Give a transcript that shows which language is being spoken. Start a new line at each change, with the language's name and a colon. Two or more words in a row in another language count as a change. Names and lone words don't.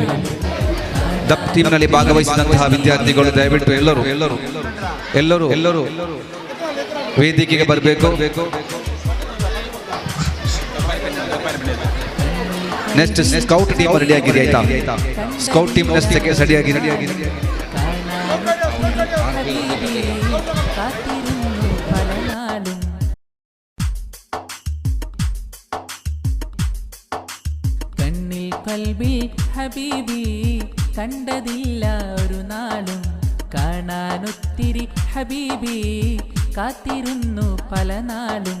Kannada: ದಪ್ ಟೀಮ್ನಲ್ಲಿ ಭಾಗವಹಿಸಿದಂತಹ ವಿದ್ಯಾರ್ಥಿಗಳು ದಯವಿಟ್ಟು ಎಲ್ಲರೂ ವೇದಿಕೆಗೆ ಬರಬೇಕು.
English: next scout team ready
Kannada: ಆಗಿದೆ ಆಯ್ತಾ?
English: scout team next ready
Kannada: ಆಗಿದೆ.
Malayalam: ഹബീബി കാത്തിരുന്നു പല നാളും. കണ്ണിൽ കൽബിൽ ഹബീബി കണ്ടതില്ല ഒരു നാളും. കാണാനൊത്തിരി ഹബീബി കാത്തിരുന്നു പല നാളും.